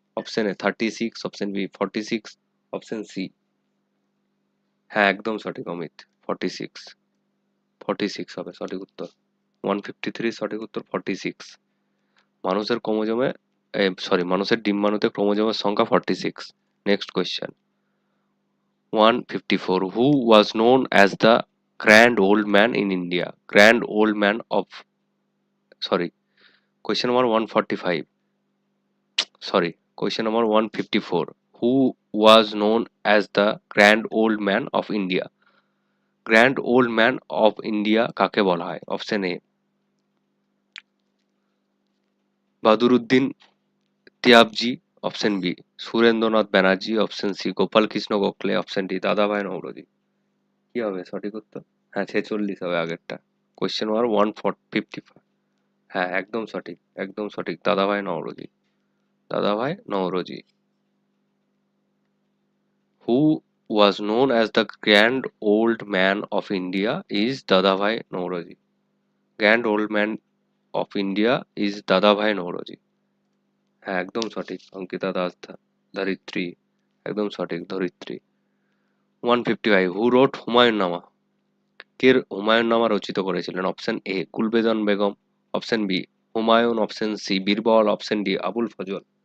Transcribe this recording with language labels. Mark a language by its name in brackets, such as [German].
[Bangla] Option A 36, option B 46, option C, হ্যাঁ একদম সঠিক অমিত, 46, 46 হবে সঠিক উত্তর। 153 সঠিক উত্তর 46। মানুষের ক্রোমোজোমে মানুষের ডিম্বাণুতে ক্রোমোজোমের সংখ্যা 46। [English] Next question 154, who was known as the grand old man in India? Grand old man of, sorry, question number 145, sorry, question number 154, who was known as the grand old man of India? grand old man of India [Bangla] কাকে বলা হয়? Option A বাদুরুদ্দিন তিয়াবজি, option B Surendranath Banerjee, option C Gopal Krishna Gokhale, option D দাদাভাই নওরোজি। কি হবে সঠিক উত্তর? হ্যাঁ 46 হবে আগেরটা। কোয়েশ্চেন নাম্বার 155, হ্যাঁ একদম সঠিক, একদম সঠিক, দাদাভাই নওরোজি, দাদাভাই Naoroji. [English] Who was known as the Grand Old Man of India is Dadabhai Naoroji. Grand Old Man of India is Dadabhai Naoroji. [Bangla] হ্যাঁ একদম সঠিক, অঙ্কিতা দাস ধরিত্রী, একদম সঠিক ধরিত্রী। 155, [English] who wrote [Bangla] হুমায়ুন নামা? কে হুমায়ুন নামা রচিত করেছিলেন? Option A গুলবেদন Begum, option B Humayun, option C Birbal, option D Abul Fazal.